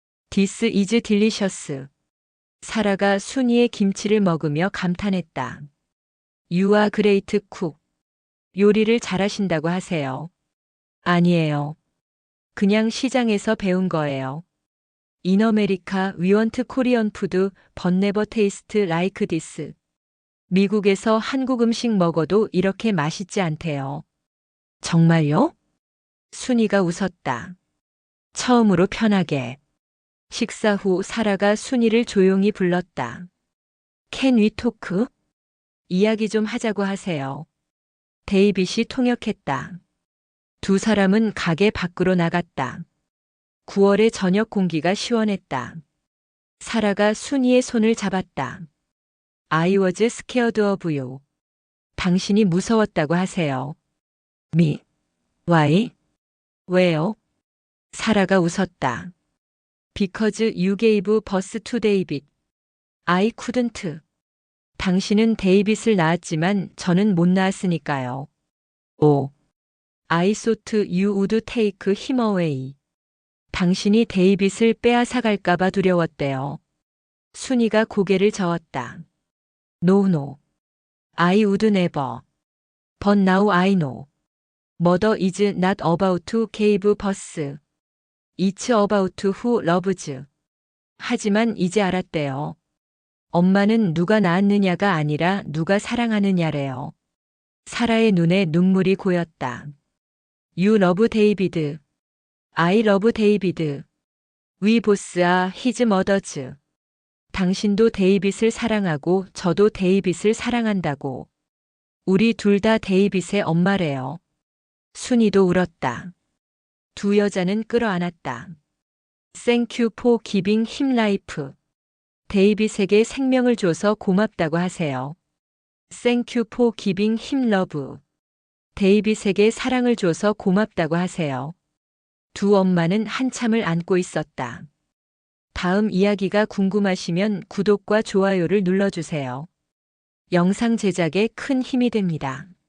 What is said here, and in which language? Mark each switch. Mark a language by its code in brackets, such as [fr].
[en] This is delicious. [ko] 사라가 순이의 김치를 먹으며 감탄했다. [en] You are great cook. [ko] 요리를 잘하신다고 하세요. 아니에요. 그냥 시장에서 배운 거예요. [en] In America, we want Korean food, but never taste like this. [ko] 미국에서 한국 음식 먹어도 이렇게 맛있지 않대요. 정말요? 순이가 웃었다. 처음으로 편하게. 식사 후 사라가 순이를 조용히 불렀다. [en] Can we talk? [ko] 이야기 좀 하자고 하세요. 데이빗이 통역했다. 두 사람은 가게 밖으로 나갔다. 9월의 저녁 공기가 시원했다. 사라가 순이의 손을 잡았다. [en] I was scared of you. [ko] 당신이 무서웠다고 하세요. [en] Me. Why? [ko] 왜요? 사라가 웃었다. [en] Because you gave birth to David. I couldn't. [ko] 당신은 데이빗을 낳았지만 저는 못 낳았으니까요. 오. [en] I thought you would take him away. [ko] 당신이 데이빗을 빼앗아 갈까봐 두려웠대요. 순이가 고개를 저었다. [en] No, no. I would never. But now I know. Mother is not about to give birth. It's about who loves. [ko] 하지만 이제 알았대요. 엄마는 누가 낳았느냐가 아니라 누가 사랑하느냐래요. 사라의 눈에 눈물이 고였다. [en] You love David. I love David. We both are his mothers. [ko] 당신도 데이빗을 사랑하고 저도 데이빗을 사랑한다고. 우리 둘 다 데이빗의 엄마래요. 순이도 울었다. 두 여자는 끌어안았다. [en] Thank you for giving him life. [ko] 데이빗에게 생명을 줘서 고맙다고 하세요. [en] Thank you for giving him love. [ko] 데이빗에게 사랑을 줘서 고맙다고 하세요. 두 엄마는 한참을 안고 있었다. 다음 이야기가 궁금하시면 구독과 좋아요를 눌러주세요. 영상 제작에 큰 힘이 됩니다.